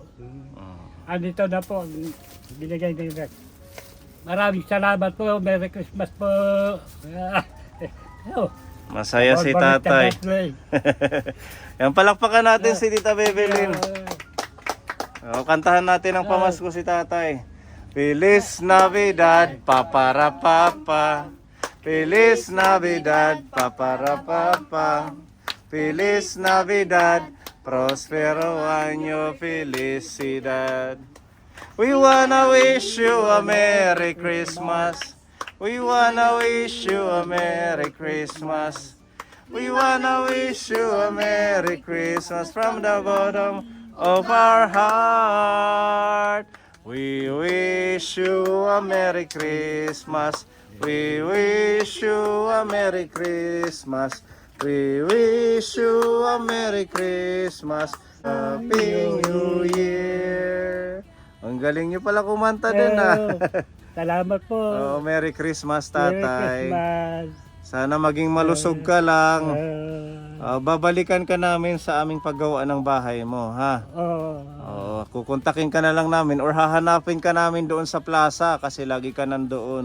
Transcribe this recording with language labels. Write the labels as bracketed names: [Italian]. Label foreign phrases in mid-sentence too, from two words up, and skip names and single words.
[Filipino] Andito na po, binigay na yun. Maraming salamat po. [English] Merry Christmas [Filipino] po. Masaya si tatay. Yan, palakpakan natin si Tita Bebelin. Kantahan natin ang pamasko si tatay. [Spanish] Feliz Navidad, papara papa. Feliz Navidad, papara papa. Feliz Navidad, prospero año, felicidad. [English] We wanna wish you a Merry Christmas. We wanna wish you a Merry Christmas. We wanna wish you a Merry Christmas from the bottom of our heart. We wish you a Merry Christmas. We wish you a Merry Christmas. We wish you a Merry Christmas. Happy New Year. [Filipino] Ang galing niyo pala kumanta din Salamat po. [English] Oh, Merry Christmas tatay. Merry Christmas. [Filipino] Sana maging malusog ka lang. Babalikan ka namin sa aming paggawa ng bahay mo, ha? Oo. Kukontakin ka na lang namin or hahanapin ka namin doon sa plaza kasi lagi ka nandoon.